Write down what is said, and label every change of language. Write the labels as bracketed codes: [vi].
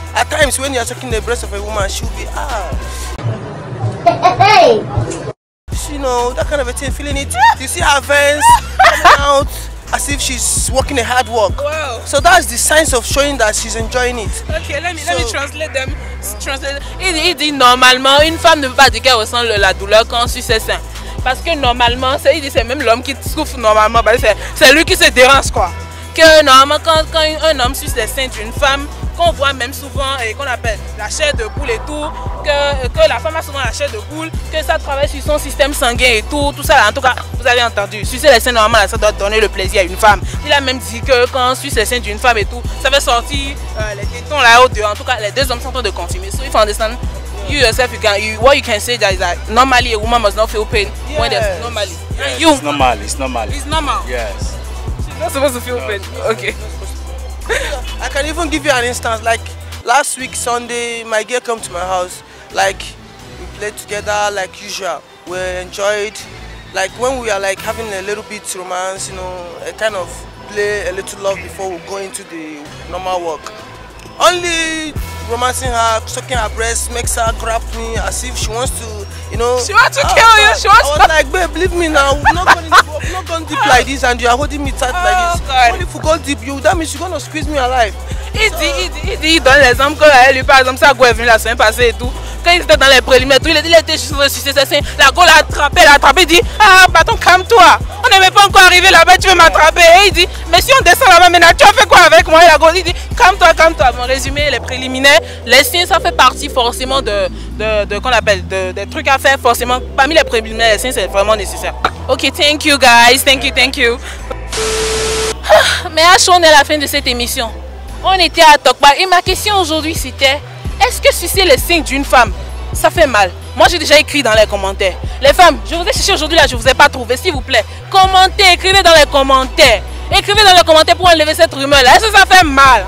[en] At times when you are sucking the breast of a woman, she'll be you know, that kind of a thing, feeling it. You see her veins coming out as if she's working a hard work. Wow. So that's the signs of showing that she's enjoying it. Okay, let me translate them. [fr] Il dit normalement, une femme ne peut pas dire qu'elle ressent la douleur quand on suit ses seins. Parce que normalement, c'est même l'homme qui souffre normalement. C'est lui qui se dérange quoi. Que normalement, quand un homme suce les seins d'une femme, qu'on voit même souvent et qu'on appelle la chair de poule et tout, que la femme a souvent la chair de poule, que ça travaille sur son système sanguin et tout ça là, en tout cas, vous avez entendu. Sucer les seins, normalement, ça doit donner le plaisir à une femme. Il a même dit que quand on suce les seins d'une femme et tout, ça fait sortir les tétons là-haut, en tout cas, les deux hommes sont en train de consommer. [en] So if you understand, you yourself, what you can say that is that normally a woman must not feel pain when there's normally. Yes, You, it's normal. It's normal. it's normal. Yes. She's not supposed to feel pain. Okay. I can even give you an instance. Like last week Sunday, my girl came to my house. Like we played together like usual. We enjoyed. Like when we are like having a little bit romance, you know, a kind of play a little love before we go into the normal work. Only romancing her, sucking her breast makes her grab me as if she wants to, you know. She wants to kill you. She wants I was like, babe, leave me now. We're not going deep like this, and you are holding me tight like this. God. Only if we go deep, that means you're gonna squeeze me alive. [fr] Il donne l'exemple que lui, par exemple, ça est venu la semaine passée et tout. Quand il était dans les préliminaires, il était juste sur ses seins. La go l'a attrapé, il dit ah, bâton, calme-toi. On n'est même pas encore arrivé là-bas, tu veux m'attraper. Et il dit mais si on descend là-bas maintenant, tu as fait quoi avec moi? Et la go, il dit calme-toi, calme-toi. Mon résumé, les préliminaires, les signes, ça fait partie forcément qu'on appelle des trucs à faire forcément. Parmi les préliminaires, les signes, c'est vraiment nécessaire. [en] Ok, thank you guys, thank you. [fr] Mais on est à la fin de cette émission. On était à Tokpa et ma question aujourd'hui c'était est-ce que sucer les seins d'une femme, ça fait mal? Moi j'ai déjà écrit dans les commentaires. Les femmes, je vous ai cherché aujourd'hui là, je vous ai pas trouvé, s'il vous plaît. Commentez, écrivez dans les commentaires. Écrivez dans les commentaires pour enlever cette rumeur là. Est-ce que ça fait mal?